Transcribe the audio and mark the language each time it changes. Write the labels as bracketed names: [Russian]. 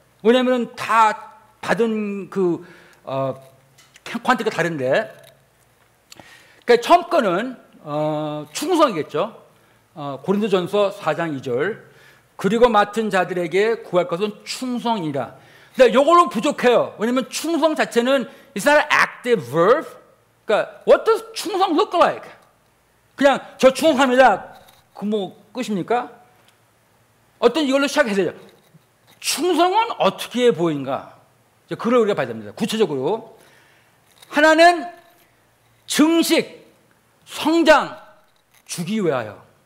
[Korean] 왜냐하면 다 받은 그 ኳን티티가 다른데, 그러니까 처음 거는 충성이겠죠. 고린도전서 4장 2절, 그리고 맡은 자들에게 구할 것은 충성이라. 근데 이걸로 부족해요. 왜냐하면 충성 자체는 [English] it's not an active verb. [Korean] 그러니까 [English] what does 충성 look like? [Korean] 그냥 저 충성합니다, 그 뭐 끝입니까? 어떤 이걸로 시작해야 되죠. 충성은 어떻게 보인가? 그걸 우리가 봐야 됩니다. 구체적으로 하나는 증식, 성장, 주기 위하여.